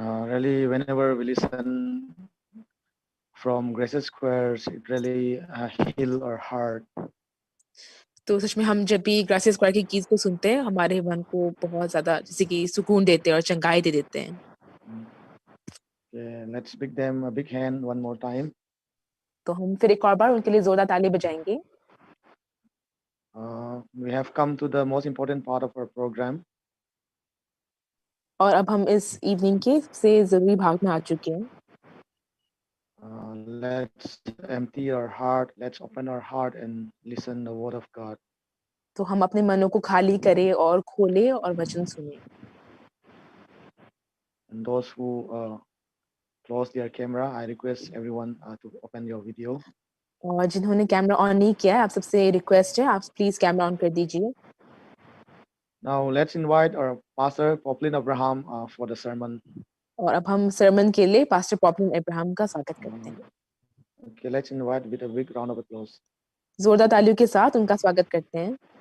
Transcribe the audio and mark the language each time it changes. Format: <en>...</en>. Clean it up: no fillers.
<en>Really, whenever we listen from Grace Squares, it really heal our heart.</en> <hi>तो सच में हम जब भी ग्रासियस स्क्वायर की गीत को सुनते हैं हमारे मन को बहुत ज़्यादा जैसे कि सुकून देते हैं और चंगाई दे देते हैं।</hi> <en>Okay, let's give them a big hand one more time.</en> <hi>तो हम फिर एक और बार उनके लिए ज़ोरदार ताली बजाएँगे।</hi> <en>We have come to the most important part of our program.</en> <hi>और अब हम इस इवनिंग के सबसे ज़रूरी भाग में आ चुके हैं।</hi> <en>Let's empty our heart. Let's open our heart and listen the word of God.</en> <hi>तो हम अपने मनों को खाली करें और खोलें और वचन सुनें।</hi> <en>And those who close their camera, I request everyone to open your video.</en> <hi>और जिन्होंने कैमरा ऑन नहीं किया है आप सबसे रिक्वेस्ट है आप प्लीज़ कैमरा ऑन कर दीजिए।</hi> <en>Now let's invite our pastor Poplin Abraham for the sermon.</en> <hi>और अब हम sermon के लिए पास्टर पॉपलिन अब्राहम का स्वागत करते हैं।</hi> <en>Okay, let's invite with a big round of applause.</en> <hi>जोरदार तालियों के साथ उनका स्वागत करते हैं।</hi>